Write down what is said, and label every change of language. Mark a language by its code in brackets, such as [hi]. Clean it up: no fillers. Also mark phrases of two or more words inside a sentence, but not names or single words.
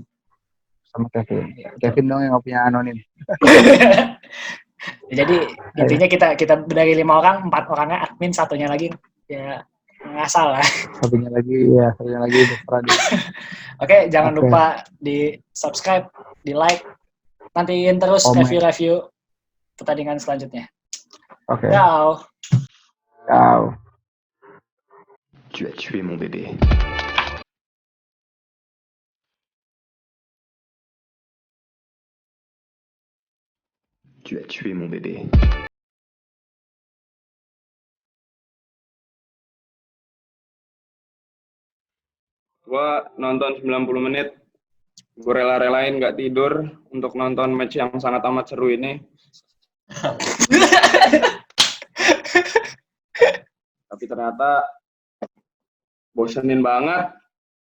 [id] Kevin dong yang nggak punya anonim. Jadi intinya kita dari 5 orang, 4 orangnya admin, satunya lagi ya nggak salah. Satunya lagi berperan. Oke, jangan lupa di subscribe, di like, nantiin terus review pertandingan selanjutnya. Oke. Ciao. [fr] Tu as tué mon bébé. Tu as tué mon bébé. [id] Gua nonton 90 menit. Gue rela-relain nggak tidur untuk nonton match yang sangat amat seru ini. Tapi ternyata bosenin banget.